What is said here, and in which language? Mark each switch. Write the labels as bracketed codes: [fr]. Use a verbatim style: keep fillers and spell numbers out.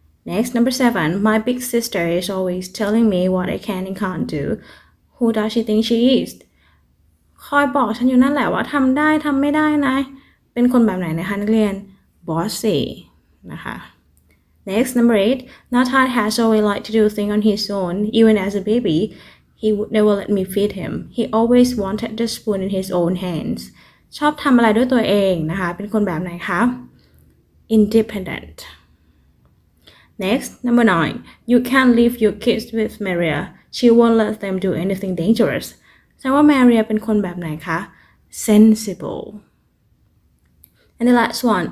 [en] next number seven my big sister is always telling me what I can and can't do who does she think she is [th] คอยบอกฉันอยู่นั่นแหละว่าทำได้ทำไม่ได้นะเป็นคนแบบไหนนะคะนักเรียน [en] bossy นะคะ next number eight Nathan has always liked to do things on his own even as a baby He would never let me feed him. He always wanted the spoon in his own hands. [th] ชอบทำอะไรด้วยตัวเองนะคะเป็นคนแบบไหนคะ Independent. [en] Next, number nine. You can't leave your kids with Maria. She won't let them do anything dangerous. [th] แสดงว่า Maria เป็นคนแบบไหนคะ [en] Sensible. And the last one.